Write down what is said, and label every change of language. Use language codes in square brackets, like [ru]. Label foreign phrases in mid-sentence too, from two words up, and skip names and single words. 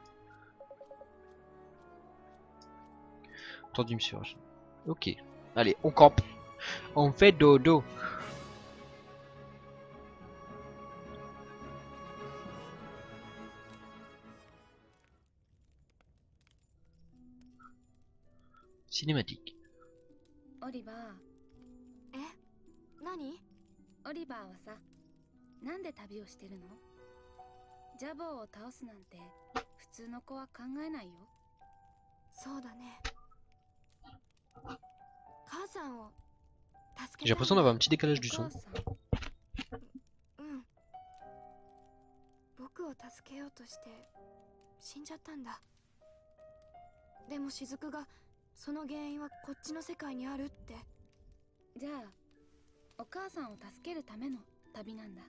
[fr] Entendu, monsieur. Ok. Allez, on campe. On fait dodo. Cinématique. [ja] オリバー。え、何？オリバーはさ、なんで旅をしてるの？ジャボーを倒すなんて普通の子は考えないよ。そうだね。母さんを助け [fr] J'ai l'impression d'avoir un petit décalage du son. [ja] うん。僕を助けようとして死んじゃったんだ。でも雫がその原因はこっちの世界にあるって。じゃあお母さんを助けるための旅なんだ。